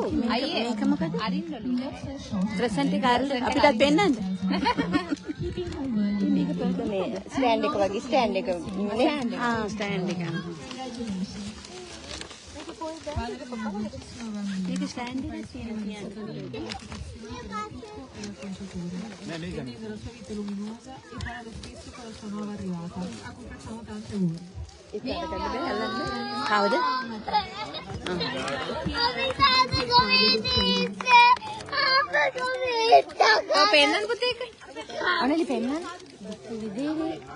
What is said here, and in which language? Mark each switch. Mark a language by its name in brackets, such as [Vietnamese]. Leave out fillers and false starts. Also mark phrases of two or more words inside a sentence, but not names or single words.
[Sinhala] අයියේ මේක මොකද? අරින්නලු. ප්‍රසන්ට් එක අරලා අපිටත් පෙන්නන්න. මේක පොඩ්ඩ මේ ස්ටෑන්ඩ් එක වගේ ස්ටෑන්ඩ් එක නේ. ස්ටෑන්ඩ් එක. මේක ස්ටෑන්ඩ් එක කියන්නේ. [Italian] Quindi della sua vita luminosa e farà lo stesso con la sua nuova arrivata, a cui facciamo tante auguri. [Sinhala] කවුද? පෙන්නන්න පුතේ එක. අනලි පෙන්නන්න. විදේනේ.